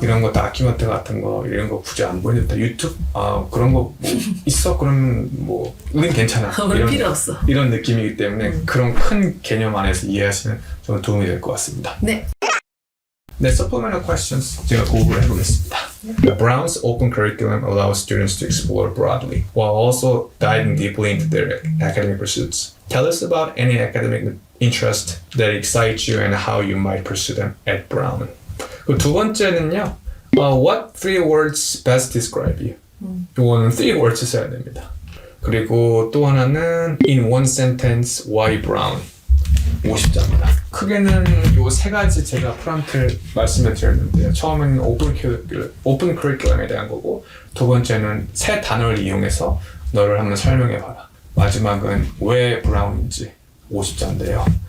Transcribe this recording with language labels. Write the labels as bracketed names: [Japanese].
[Korean] 이런 거 다큐멘터 같은 거 이런 거 굳이 안 보여줬다. 유튜브 그런 거 뭐 있어? 그러면 뭐 우린 괜찮아. 우린 필요 없어. 이런 느낌이기 때문에 그런 큰 개념 안에서 이해하시면 좀 도움이 될 것 같습니다. 네. 네, [English] supplemental questions [Korean] 제가 고급을 해보겠습니다. [English] Brown's open curriculum allows students to explore broadly while also diving deeply into their academic pursuits. Tell us about any academic interest that excites you and how you might pursue them at Brown. [Korean] 그 두 번째는요. [English] What three words best describe you? [Korean] 이거는 [English] three words [Korean] 써야 됩니다. 그리고 또 하나는 [English] in one sentence why Brown? [Korean] 50자입니다. 크게는 요 세 가지 제가 프롬프트를 말씀을 드렸는데요. 처음에는 오픈 커리큘럼에 대한 거고, 두 번째는 세 단어를 이용해서 너를 한번 설명해봐라. 마지막은 왜 브라운인지 50자인데요.